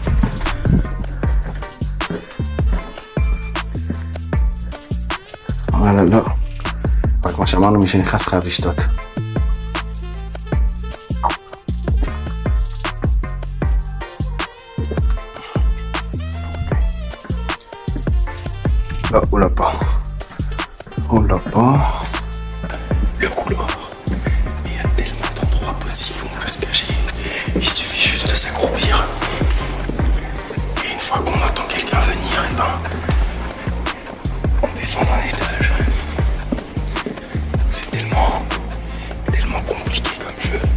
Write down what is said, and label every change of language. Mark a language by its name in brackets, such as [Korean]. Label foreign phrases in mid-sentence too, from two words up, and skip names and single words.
[Hebrew] אבל לא, אבל כמו שאמרנו, מי שנכנס חייב לשתות. לא, הוא לא פה. הוא לא פה. [French] Le couloir. Il y a tellement d'endroits possibles où on peut se cacher. Il suffit juste de s'accroupir. Et une fois qu'on entend quelqu'un venir, et ben, on descend d'un étage. C'est tellement compliqué comme jeu.